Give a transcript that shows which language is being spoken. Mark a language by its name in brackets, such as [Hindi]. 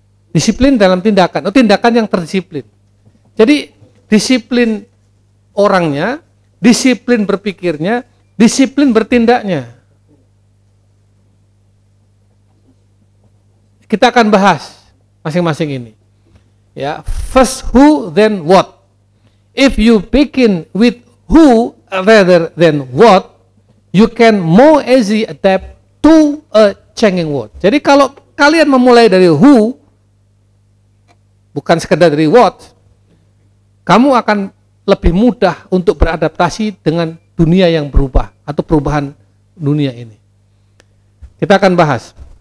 [Indonesian] Disiplin dalam tindakan, tindakan yang terdisiplin. Jadi disiplin orangnya, disiplin berpikirnya, disiplin bertindaknya. Kita akan bahas masing-masing ini. [English] Ya, first who, then what. If you begin with who rather than what, you can more easily adapt to a changing world. [Indonesian] Jadi kalau kalian memulai dari who, bukan sekedar dari what, kamu akan lebih mudah untuk beradaptasi dengan dunia yang berubah atau perubahan dunia ini. Kita akan bahas.